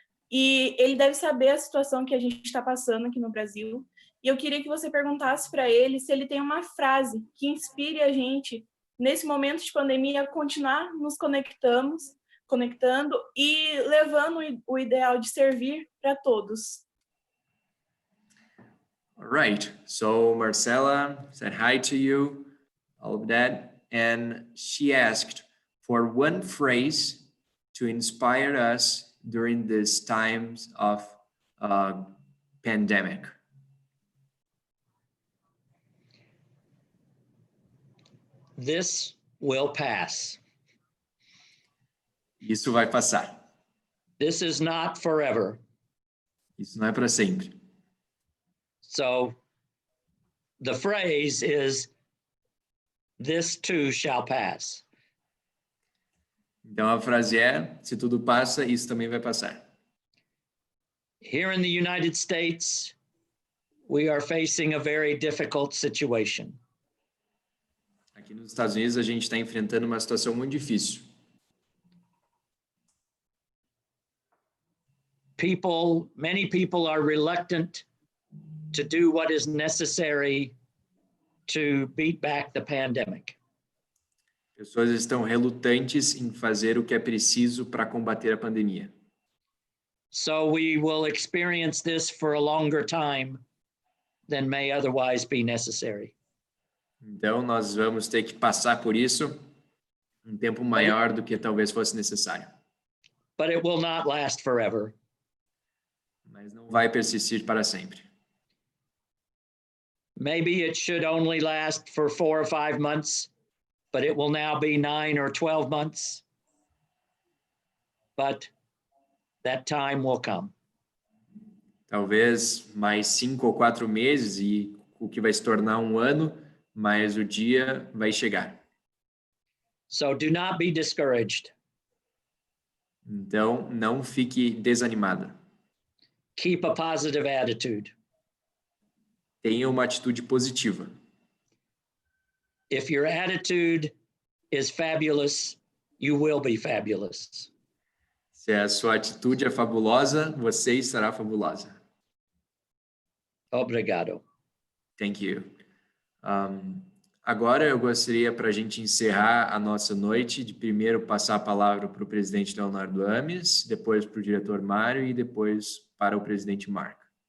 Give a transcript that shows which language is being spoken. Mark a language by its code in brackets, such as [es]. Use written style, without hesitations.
[pt] E ele deve saber a situação que a gente está passando aqui no Brasil. E eu queria que você perguntasse para ele se ele tem uma frase que inspire a gente, nesse momento de pandemia, a continuar nos conectando e levando o ideal de servir para todos. [en] All right. So Marcela said hi to you, all of that. And she asked for one phrase to inspire us during these times of pandemic. This will pass. [pt] Isso vai passar. [en] This is not forever. [pt] Isso não é para sempre. [en] So the phrase is, this too shall pass. [pt] Então a frase é, se tudo passa, isso também vai passar. [en] Here in the United States, we are facing a very difficult situation. [pt] Aqui nos Estados Unidos a gente está enfrentando uma situação muito difícil. [en] Many people are reluctant to do what is necessary to beat back the pandemic. [pt] Pessoas estão relutantes em fazer o que é preciso para combater a pandemia. [en] So we will experience this for a longer time than may otherwise be necessary. [pt] Então nós vamos ter que passar por isso um tempo maior do que talvez fosse necessário. [en] But it will not last forever. [pt] Mas não vai persistir para sempre. [en] Maybe it should only last for 4 or 5 months, but it will now be 9 or 12 months. But that time will come. [pt] Talvez mais 5 ou 4 meses e o que vai se tornar um ano, mas o dia vai chegar. [en] So do not be discouraged. [pt] Então, não fique desanimada. [en] Keep a positive attitude. [pt] Tenha uma atitude positiva. [en] If your attitude is fabulous, you will be fabulous. [pt] Se a sua atitude é fabulosa, você estará fabulosa. Obrigado. [en] Thank you. [pt] Agora eu gostaria, para a gente encerrar a nossa noite, de primeiro passar a palavra para o presidente Leonardo Ames, depois para o diretor Mário e depois para o presidente Mark.